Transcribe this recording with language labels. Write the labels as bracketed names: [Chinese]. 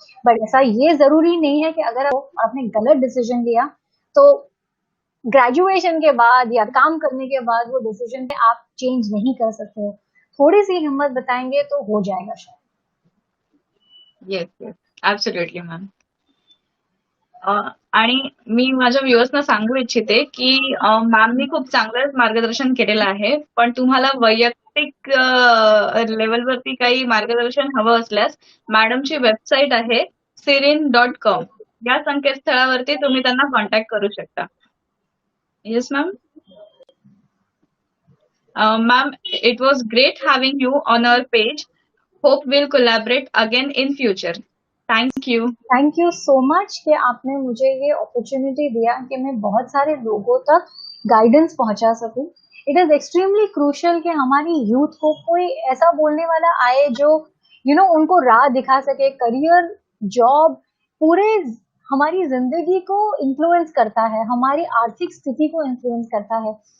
[Hindi] But ऐसा ये जरूरी नहीं है कि अगर आपने गलत डिसीजन लिया तो ग्रेजुएशन के बाद या काम करने के बाद वो डिसीजन पे आप चेंज नहीं कर सकते हो. थोड़ी सी हिम्मत बताएंगे तो हो जाएगा शायद. [English] Yes, absolutely ma'am. [Marathi] आणि मी माझ्या व्ह्युअर्सना सांगू इच्छिते की मॅमनी खूप चांगलं मार्गदर्शन केलेलं आहे, पण तुम्हाला वैयक्तिक लेवलवरती काही मार्गदर्शन हवं असल्यास मॅडमची वेबसाईट आहे sirin.com. या संकेतस्थळावरती तुम्ही त्यांना कॉन्टॅक्ट करू शकता. [English] Yes ma'am. Ma'am, it was great having you on our page. Hope we'll collaborate again in future. Thank you. Thank you so much [Hindi] कि आपने मुझे ये अपॉर्चुनिटी दिया कि मैं बहुत सारे लोगों तक गाइडेंस पहुंचा सकूं. [English] it is extremely crucial [Hindi] कि हमारी यूथ को कोई ऐसा बोलने वाला आए जो उनको राह दिखा सके. करियर, जॉब पूरे हमारी जिंदगी को इन्फ्लुएंस करता है, हमारी आर्थिक स्थिति को इन्फ्लुएंस करता है.